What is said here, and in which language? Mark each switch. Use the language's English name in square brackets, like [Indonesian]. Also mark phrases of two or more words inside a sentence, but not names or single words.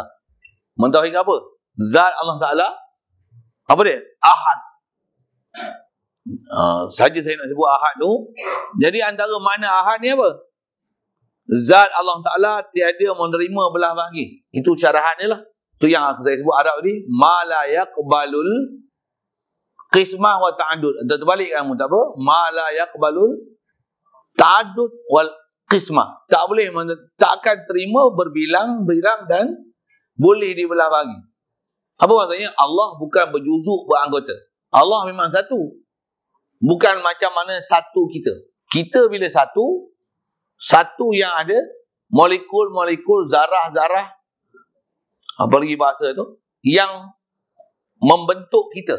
[Malay] Mentauhidkan apa? Zat Allah Ta'ala. Apa dia? Ahad. Saja saya nak sebut ahad tu. Jadi antara makna ahad ni apa? Zat Allah Ta'ala tiada menerima belah bahagi. Itu syarahan dia lah. Itu yang saya sebut Arab tadi. [Arabic] ما لا يقبل القسمة والتعدد. [Malay] Terbalik kamu tak apa? [Arabic] ما لا يقبل التعدد والقسمة. [Malay] Tak boleh, tak akan terima berbilang dan boleh dibelah bagi. Apa maksudnya? Allah bukan berjuzuk beranggota. Allah memang satu. Bukan macam mana satu kita. Kita bila satu yang ada molekul-molekul, zarah-zarah, apalagi bahasa tu, yang membentuk kita.